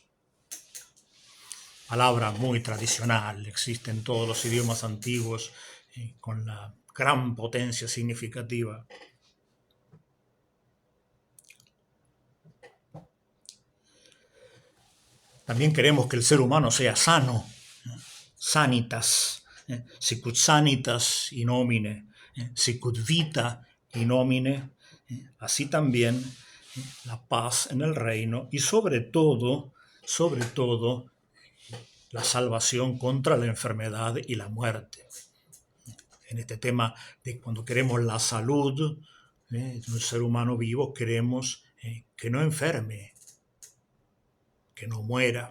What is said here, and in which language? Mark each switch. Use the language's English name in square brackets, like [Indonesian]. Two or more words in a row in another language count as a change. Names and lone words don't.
[Spanish] Palabra muy tradicional, existe en todos los idiomas antiguos, con la gran potencia significativa. También queremos que el ser humano sea sano, [Latin] sanitas, sicut sanitas in homine, sicut vita in homine, [Spanish] así también la paz en el reino y sobre todo, la salvación contra la enfermedad y la muerte. En este tema de cuando queremos la salud de un ser humano vivo, queremos que no enferme, que no muera.